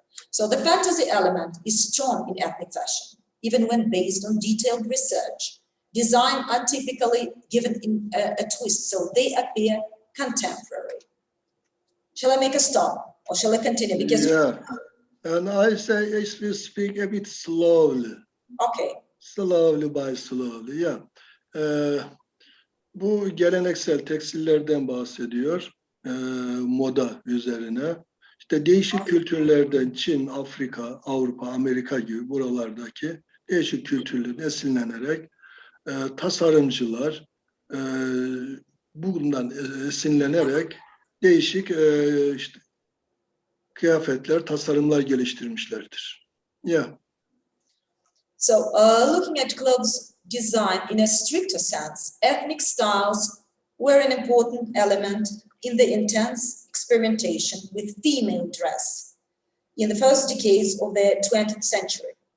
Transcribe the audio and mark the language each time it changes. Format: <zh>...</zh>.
<en>So the fantasy element is strong in ethnic fashion, even when based on detailed research. Design are typically given in a twist, so they appear contemporary. Shall I make a stop, or shall I continue? Because and I say if we speak a bit slowly. Okay. Slowly by slowly, yeah.</en> <tr>Bu geleneksel tekstillerden bahsediyor, moda üzerine. İşte değişik kültürlerden Çin, Afrika, Avrupa, Amerika gibi buralardaki değişik kültürlerden esinlenerek tasarımcılar bundan esinlenerek değişik işte, kıyafetler, tasarımlar geliştirmişlerdir.</tr> <en>Yeah. So, looking at clothes design in a stricter sense, ethnic styles were an important element in the intense experimentation with female dress in the first decades of the 20th century.</en>